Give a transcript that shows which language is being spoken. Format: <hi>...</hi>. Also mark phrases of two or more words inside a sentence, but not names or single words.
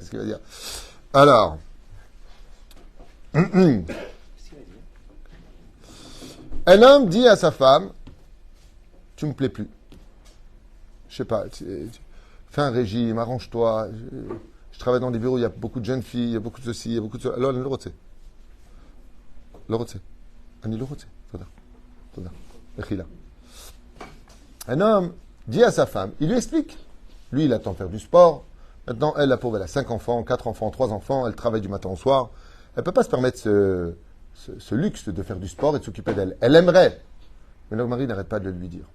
<fr>Alors, un homme dit à sa femme, tu me plais plus. Je sais pas, fais un régime, arrange-toi. Je travaille dans des bureaux, il y a beaucoup de jeunes filles, il y a beaucoup de ceci, il y a beaucoup de cela. Alors,</fr> <he>אני לא רוצה. לא רוצה. אני לא רוצה. תודה. תודה. מחילה.</he> <fr>Un homme dit à sa femme, il lui explique. Lui, il attend faire du sport. Maintenant, elle, la pauvre, elle a 5 enfants, 4 enfants, 3 enfants. Elle travaille du matin au soir. Elle ne peut pas se permettre ce luxe de faire du sport et de s'occuper d'elle. Elle aimerait. Mais le mari n'arrête pas de le lui dire.</fr>